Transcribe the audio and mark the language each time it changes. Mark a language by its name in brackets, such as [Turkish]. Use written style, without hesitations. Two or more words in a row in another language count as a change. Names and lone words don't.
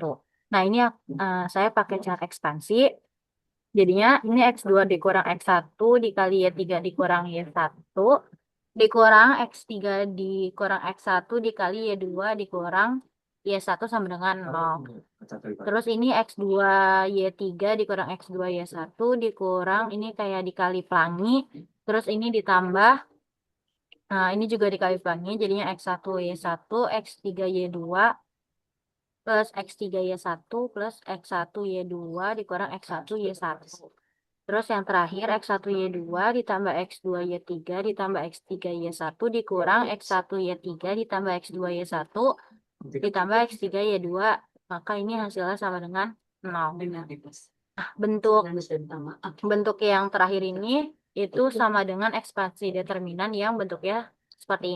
[Indonesian] Nah, ini saya pakai cara ekspansi. Jadinya ini X2 dikurang X1 dikali Y3 dikurang Y1 dikurang X3 dikurang X1 dikali Y2 dikurang Y1 sama dengan 0. Terus ini X2 Y3 dikurang X2 Y1 dikurang ini kayak dikali pelangi. Terus ini ditambah, nah ini juga dikali pelangi jadinya X1 Y1 X3 Y2 plus X3 Y1 plus X1 Y2 dikurang X1 Y1. Terus yang terakhir X1Y2 ditambah X2Y3 ditambah X3Y1 dikurang X1Y3 ditambah X2Y1 ditambah X3Y2. Maka ini hasilnya sama dengan 0. Bentuk bentuk yang terakhir ini itu sama dengan ekspansi determinan yang bentuknya seperti ini.